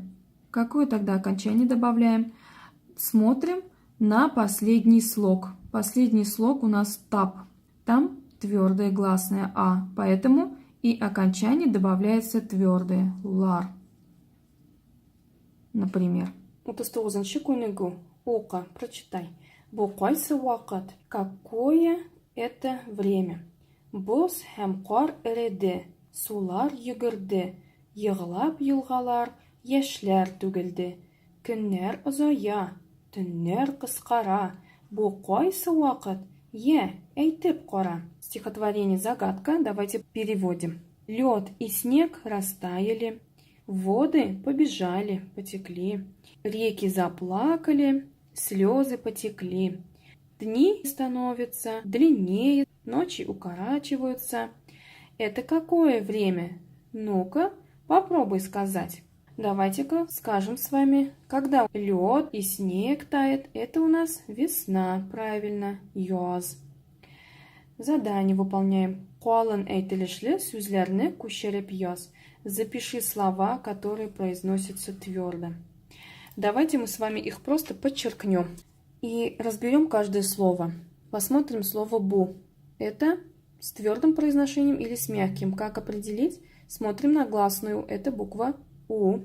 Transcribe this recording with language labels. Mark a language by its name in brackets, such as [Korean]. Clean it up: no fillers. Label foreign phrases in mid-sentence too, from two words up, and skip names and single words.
[Russian] Какое тогда окончание добавляем? Смотрим на последний слог. Последний слог у нас таб. Там твердая гласная а, поэтому и окончание добавляется твердое лар. [Tatar] Например. 39-ші күнегу. Ука, прочитай. Бу кайсы вакыт? [Russian] Какое это время? [Tatar] Боз һәм кар эреде, сулар йөгерде, йыгылап елгалар, яшьләр түгелде. Көннәр озая, төннәр кыскара. Бу кайсы вакыт? Әйтеп кара. [Russian] Стихотворение загадка. Давайте переводим. Лед и снег растаяли, воды побежали, потекли, реки заплакали, слезы потекли. Дни становятся длиннее, ночи укорачиваются. Это какое время? Ну-ка, попробуй сказать. Давайте-ка скажем с вами, когда лед и снег тает, это у нас весна, правильно, яз. Задание выполняем. [Tatar] Калын әйтелешле сүзләрне күчереп яз. [Russian] Запиши слова, которые произносятся твердо. Давайте мы с вами их просто подчеркнем и разберем каждое слово. Посмотрим слово «бу». Это с твердым произношением или с мягким. Как определить? Смотрим на гласную. Это буква «у».